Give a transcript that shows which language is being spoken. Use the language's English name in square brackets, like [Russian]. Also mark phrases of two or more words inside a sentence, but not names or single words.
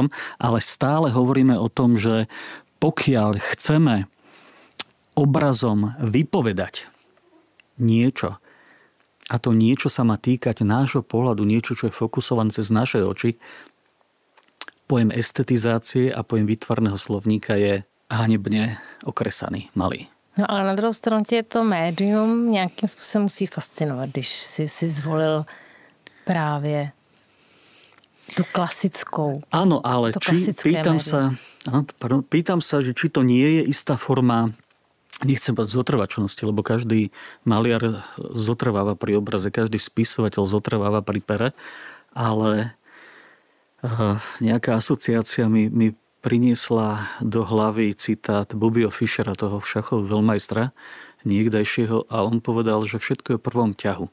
[Slovak] Ale stále hovoríme o tom, že pokiaľ chceme obrazom vypovedať niečo, a to niečo sa má týkať nášho pohľadu, niečo, čo je fokusované cez naše oči, pojem estetizácie a pojem výtvarného slovníka je hanebne okresaný, malý. [Czech] No ale na druhou stranu tě to médium nějakým způsobem musí fascinovat, když si zvolil právě tu klasickou. [Slovak] Áno, ale pýtam sa, že či to nie je istá forma, nechcem povedať zotrvačnosti, lebo každý maliar zotrváva pri obraze, každý spisovateľ zotrváva pri pere, ale nejaká asociácia mi priniesla do hlavy citát Bobbyho Fischera, toho šachového veľmajstra niekdajšieho, a on povedal, že všetko je v prvom ťahu.